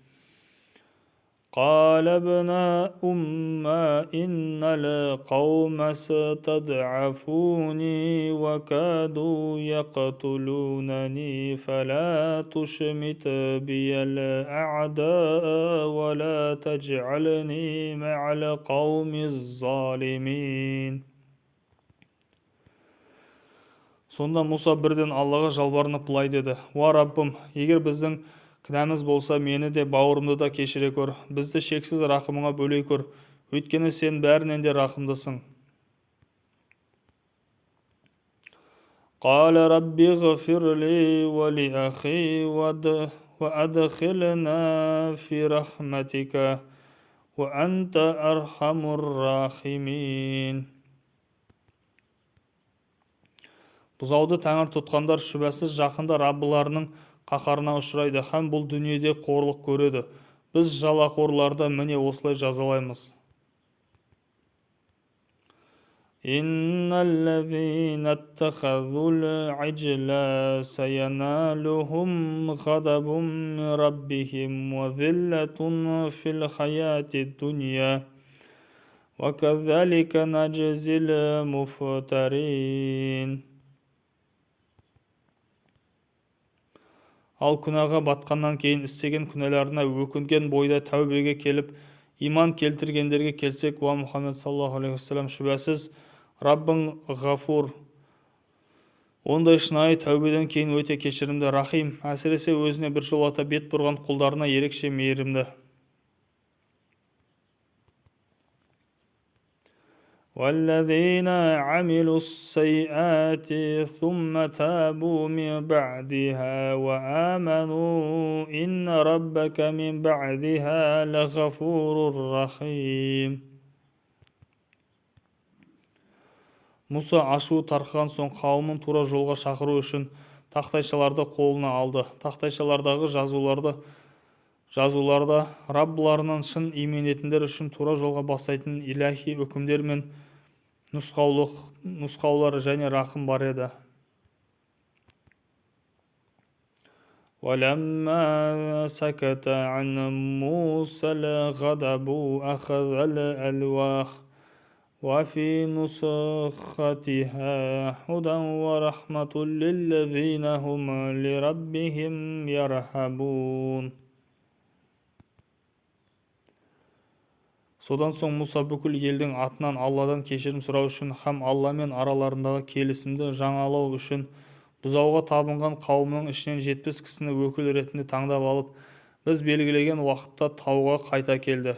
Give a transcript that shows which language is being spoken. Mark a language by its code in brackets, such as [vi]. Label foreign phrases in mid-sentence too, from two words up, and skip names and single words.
[ar] قال ابن أم إن القوم استضعفوني وكادوا يقتلونني فلا تشمت بي الأعداء ولا تجعلني مع القوم الظالمين. [kk] Сонда Мұса бірден Аллаға жалбарынып былай деді: уа Раббым, егер біздің кінәміз болса, мені де бауырымды да кешіре көр, бізді шексіз рахымыңа бөлей көр, өйткені сен бәрінен де рахымдысың. [ar] قال رب اغفر لي ولأخي وأدخلنا في رحمتك وأنت أرحم الراحمين. [kk] Бұзауды тәңір тұтқандар шүбәсіз жақында Раббыларының қаһарына ұшырайды һәм бұл дүниеде қорлық көреді. Біз жалақорларды міне осылай жазалаймыз. [ar] إن الذين اتخذوا العجل سينالهم غضب من ربهم وذلة في الحياة الدنيا وكذلك نجزي المفترين. [kk] Ал күнәға батқаннан кейін істеген күнәларына өкінген бойда тәубеге келіп, иман келтіргендерге келсек, уа Мұхаммед [ar] صلى الله عليه وسلم, [kk] шүбәсіз Раббың ғафур, ондай шынайы тәубеден кейін өте кешірімді, рахим, әсіресе өзіне біржолата бет бұрған құлдарына ерекше мейірімді. [ar] وَالَّذِينَ عَمِلُوا السَّيِّئَاتِ ثُمَّ تَابُوا مِن بَعْدِهَا وَآمَنُوا إِنَّ رَبَّكَ مِن بَعْدِهَا لَغَفُورٌ رَّحِيمٌ. [kk] Мұса ашуы тарқаған соң қауымын тура жолға шақыру үшін тақтайшаларды қолына алды. Тақтайшалардағы жазуларда Раббыларынан шын имен етіндер үшін тура жолға бастайтын иләһи үкімдер мен нұсқаулар және рахым бар еді. [ar] وَلَمَّا سَكَتَ عَنْ مُوسَى الْغَضَبُ أَخَذَ الْأَلْوَاحَ وَفِي نُسْخَتِهَا هُدًى وَرَحْمَةٌ لِّلَّذِينَ هُمْ لِرَبِّهِمْ يَرْهَبُونَ. [kk] Содан соң Мұса бүкіл елдің атынан Алладан кешірім сұрау үшін һәм Алламен араларындағы келісімді жаңалау үшін бұзауға табынған қауымның ішінен 70 кісіні өкіл ретінде таңдап алып, біз белгілеген уақытта тауға қайта келді.